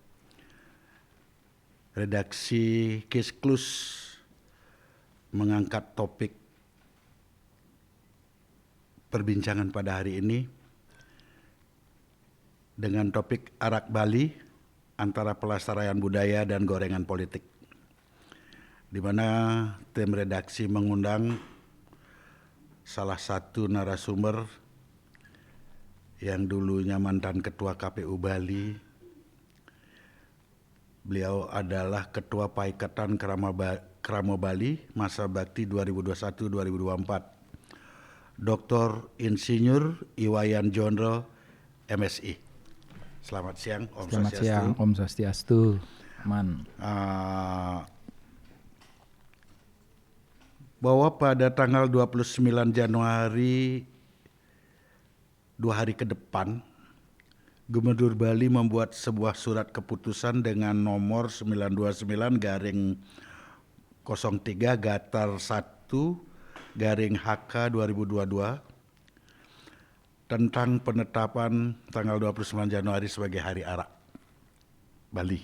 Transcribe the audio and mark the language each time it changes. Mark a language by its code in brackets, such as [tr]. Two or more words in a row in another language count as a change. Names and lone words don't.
[id] Redaksi Case Close mengangkat topik perbincangan pada hari ini dengan topik arak Bali antara pelestarian budaya dan gorengan politik, di mana tim redaksi mengundang salah satu narasumber yang dulunya mantan ketua KPU Bali. Beliau adalah ketua Paikatan Krama Bali masa bakti 2021-2024, Dr. Insinyur Iwayan Jondro, MSI. Selamat siang, [ban] Om Swastiastu. [id] Selamat siang, [ban] Om Swastiastu. [id] Aman. Bahwa pada tanggal 29 Januari, 2 hari ke depan, Gubernur Bali membuat sebuah surat keputusan dengan nomor 929/03/1/HK 2022 tentang penetapan tanggal 29 Januari sebagai Hari Arak Bali.